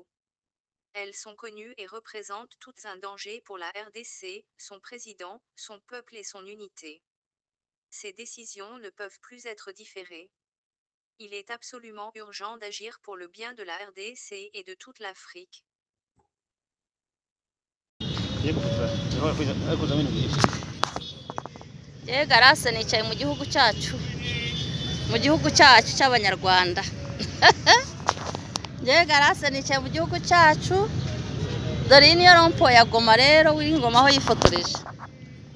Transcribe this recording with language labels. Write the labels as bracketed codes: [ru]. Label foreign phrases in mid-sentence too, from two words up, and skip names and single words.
[fr] Elles sont connues et représentent toutes un danger pour la RDC, son président, son peuple et son unité. Ces décisions ne peuvent plus être différées. Il est absolument urgent d'agir pour le bien de la RDC et de toute l'Afrique. [rw] Garase nicaye mu gihugu cyacu cy'Abanyarwanda. Garase nicaye mu gihugu cyacu. Dore niyo rompo ya Goma rero w'ingoma aho yifotoreje.